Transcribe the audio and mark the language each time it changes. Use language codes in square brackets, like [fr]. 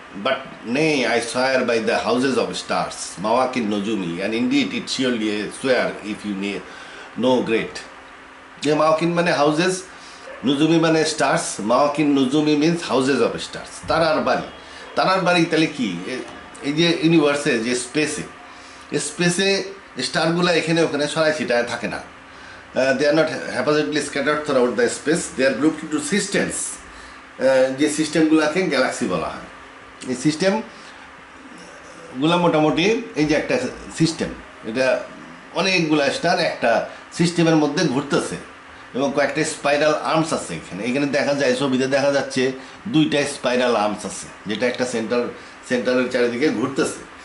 [en] But nay, I swear by the houses of stars মাওয়াকিন নুজুমি, and indeed it surely a swear if you know great. [bn] যে মাওয়াকিন মানে houses, নুজুমি মানে stars. মাওয়াকিন নুজুমি [en] means houses of stars, [bn] তারার বাড়ি। তারার বাড়ি তাহলে কি? এই যে ইউনিভার্সে যে স্পেসে স্টারগুলো এখানে ওখানে সরাই ছিটায় থাকে না। [en] They are not haphazardly scattered throughout the space. They are grouped into systems. [bn] যে সিস্টেমগুলোকে গ্যালাক্সি বলা হয়। এই সিস্টেমগুলো মোটামুটি এই যে একটা সিস্টেম, এটা অনেকগুলো স্টার একটা সিস্টেমের মধ্যে ঘুরতেছে, এবং কয়েকটা স্পাইরাল আর্মস আছে এখানে দেখা যায়, ছবিতে দেখা যাচ্ছে 2টা স্পাইরাল আর্মস আছে, যেটা একটা সেন্টারের চারিদিকে ঘুরতেছে।